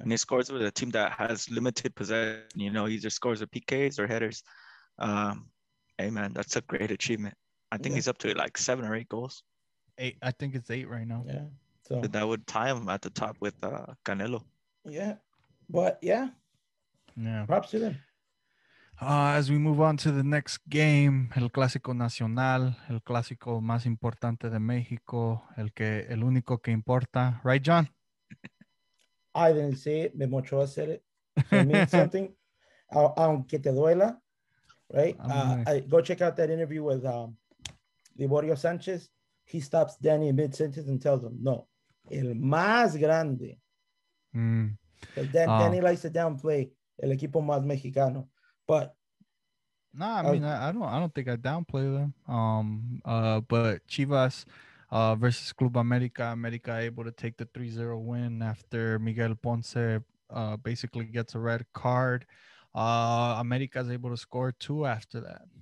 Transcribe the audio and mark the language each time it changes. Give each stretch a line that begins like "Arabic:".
English: And he scores with a team that has limited possession. He either scores with PKs or headers. Um, hey, man, that's a great achievement. I think yeah, he's up to like 7 or 8 goals. eight. I think it's eight right now. yeah. So That would tie him at the top with Canelo. yeah, but yeah, Yeah. props to them. As we move on to the next game,
Spanish: el Clásico Nacional, el clásico más importante de México, el único que importa,
English: right, John? I didn't say it. Memo Ochoa said it, so it means something.
Spanish: Aunque te duela,
English: right? I go check out that interview with Liborio Sanchez. He stops Danny mid sentence and tells him,
Spanish: "No, el más grande,"
English: because uh, Danny likes to downplay
Spanish: el equipo más mexicano,
English: but no, I uh, mean I don't think I downplay them. But Chivas versus Club America, America able to take the 3-0 win after Miguel Ponce basically gets a red card. America is able to score two after that.